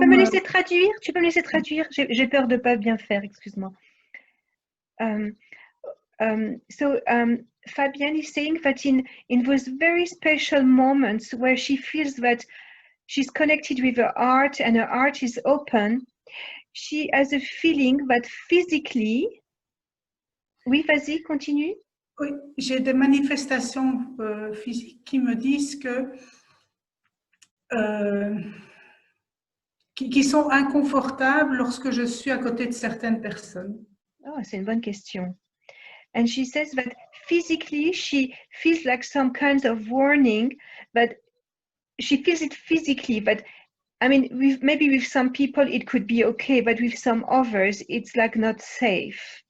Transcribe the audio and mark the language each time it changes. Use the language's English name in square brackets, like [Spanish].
[French] Tu peux me laisser traduire? Tu peux me laisser traduire? J'ai peur de ne pas bien faire, excuse-moi. [English] Fabienne is saying that in those very special moments where she feels that she's connected with her heart and her heart is open, she has a feeling that physically... [French] Oui, vas-y, continue. Oui, j'ai des manifestations physiques qui me disent que qui sont inconfortables lorsque je suis à côté de certaines personnes. Oh, c'est une bonne question. [English] And she says that physically she feels like some kinds of warning, but she feels it physically. But I mean, maybe with some people it could be okay, but with some others it's like not safe.